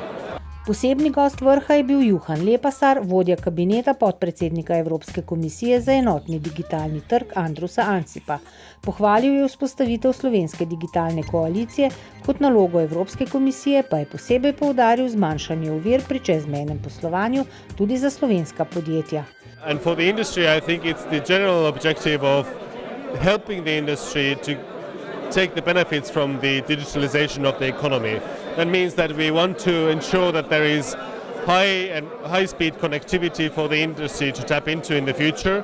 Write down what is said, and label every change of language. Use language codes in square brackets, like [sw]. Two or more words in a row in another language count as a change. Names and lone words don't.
[sl] Posebni gost vrha je bil Juhan Lepasar, vodja kabineta podpredsednika Evropske komisije za enotni digitalni trg Andrusa Ansipa. Pohvalil je vzpostavitev slovenske digitalne koalicije, kot nalogo Evropske komisije pa je posebej poudaril zmanjšanje ovir pri čezmejnem poslovanju tudi za slovenska podjetja. [en] And for the industry, I think it's the general objective of helping the industry to take the benefits from the digitalization of the economy. That means that we want to ensure that there is high-speed connectivity for the industry to tap into in the future.